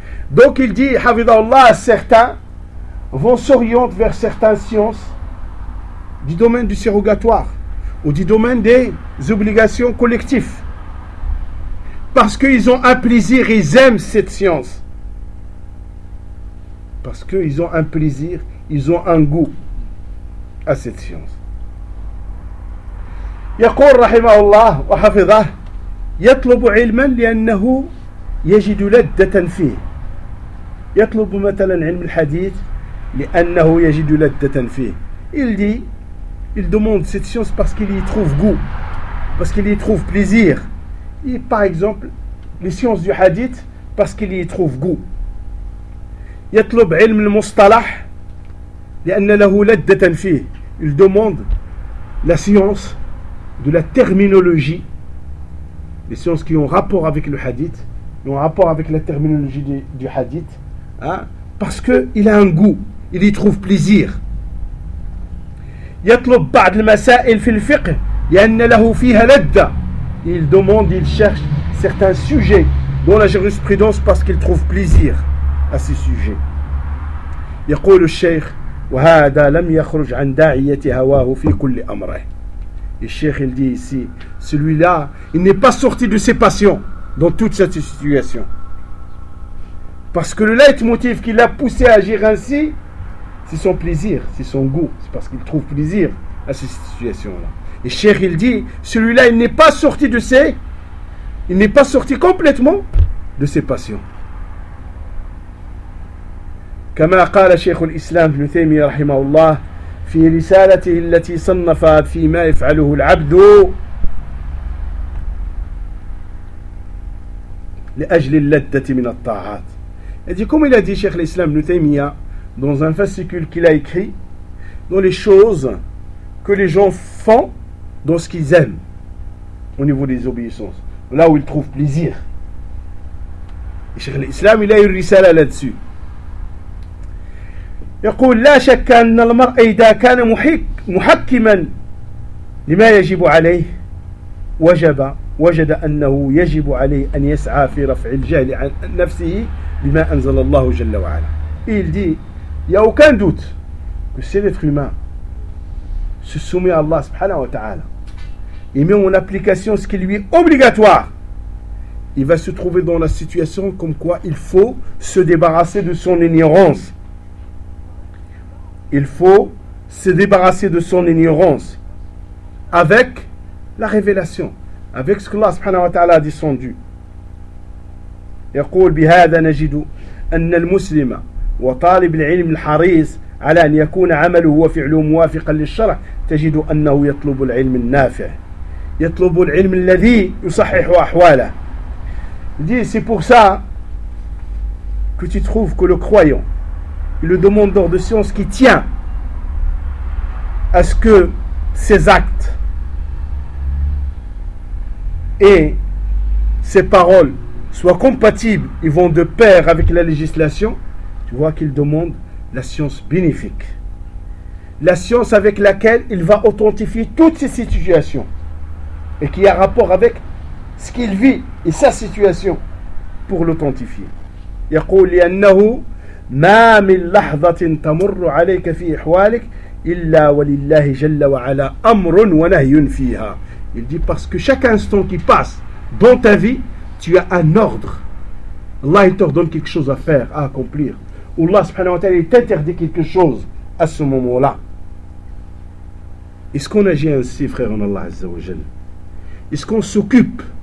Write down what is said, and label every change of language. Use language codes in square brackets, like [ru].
[fr] Donc il dit, Havidallah, certains vont s'orienter vers certaines sciences du domaine du surrogatoire ou du domaine des obligations collectives parce qu'ils ont un plaisir, ils aiment cette science parce qu'ils ont un plaisir, ils ont un goût à cette science. [ar] يقول رحمه الله وحفظه يطلب علما لأنه يجد لذة فيه. يطلب مثلا علم الحديث لأنه يجد لذة فيه. [fr] Il dit, il demande cette science parce qu'il y trouve goût, parce qu'il y trouve plaisir. Et par exemple, les sciences du hadith, parce qu'il y trouve goût. [ar] يطلب علم المصطلح لأن له لذة فيه. [fr] Il demande la science de la terminologie, les sciences qui ont rapport avec le hadith, qui ont rapport avec la terminologie du hadith, hein, parce qu'il a un goût, il y trouve plaisir. [ar] يطلب بعض المسائل في الفقه لأن له فيها لذة. [fr] Il demande, il cherche certains sujets dans la jurisprudence parce qu'il trouve plaisir à ces sujets. [ar] يقول الشيخ وهذا لم يخرج عن داعية هواه في كل أمره. [fr] Le cheikh il dit ici, celui-là, il n'est pas sorti de ses passions dans toute cette situation. Parce que le leitmotiv qui l'a poussé à agir ainsi, C'est son plaisir, c'est son goût. C'est parce qu'il trouve plaisir à cette situation-là. Et Cheikh, il dit, celui-là, il n'est pas sorti de ses... Il n'est pas sorti complètement de ses passions. [ar] كما قال شيخ الإسلام ابن تيمية رحمه الله في رسالته التي صنف فيما يفعله العبد لأجل اللذة من الطاعات. يعني كما قال شيخ الإسلام ابن تيمية [fr] dans un fascicule qu'il a écrit dans les choses que les gens font dans ce qu'ils aiment au niveau des obéissances, là où ils trouvent plaisir. Et شيخ الإسلام il a une رسالة là-dessus. [ar] يقول لا شك أن المرء إذا كان محكما لما يجب عليه وجد أنه يجب عليه أن يسعى في رفع الجهل عن نفسه بما أنزل الله جل وعلا. [fr] Il dit, y a aucun doute que si l'être humain se soumet à Allah subhanahu wa ta'ala et met en application ce qui lui est obligatoire, il va se trouver dans la situation comme quoi il faut se débarrasser de son ignorance. Il faut se débarrasser de son ignorance avec la révélation, avec ce que Allah subhanahu wa ta'ala a descendu. [ar] يقول بهذا نجد أن المسلم وطالب العلم الحريص على أن يكون عمله وفعله موافقا للشرع تجد أنه يطلب العلم النافع. يطلب العلم الذي يصحح أحواله. [fr] Dit, c'est pour ça que tu trouves que le croyant, le demandeur de science qui tient à ce que ses actes et ses paroles soient compatibles, ils vont de pair avec la législation, tu vois qu'il demande la science bénéfique. La science avec laquelle il va authentifier toutes ses situations et qui a rapport avec ce qu'il vit et sa situation pour l'authentifier. [ar] يقول لأنه ما من لحظة تمر عليك في إحوالك إلا ولله جل وعلا أمر ونهي فيها. [fr] Il dit parce que chaque instant qui passe dans ta vie, tu as un ordre. Allah t'ordonne quelque chose à faire, à accomplir. Ou Allah subhanahu wa ta'ala t'interdit quelque chose à ce moment-là. Est-ce qu'on agit ainsi, frère en Allah Azza wa Jal? Est-ce qu'on s'occupe?